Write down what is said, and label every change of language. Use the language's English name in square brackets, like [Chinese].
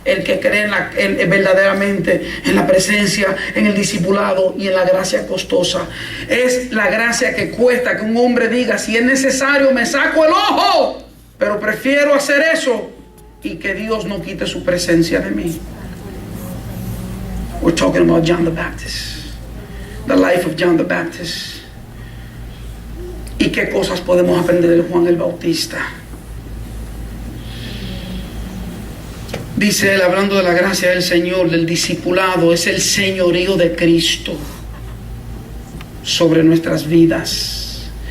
[Spanish] El que cree verdaderamente en la presencia, en el discipulado y en la gracia costosa. Es la gracia que cuesta que un hombre diga, si es necesario me saco el ojo, pero prefiero hacer eso y que Dios no quite su presencia de mí. [English] We're talking about John the Baptist, the life of John the Baptist. [Spanish] ¿Y qué cosas podemos aprender de Juan el Bautista? Dice él, hablando de la gracia del Señor, del discipulado, es el señorío de Cristo sobre nuestras vidas.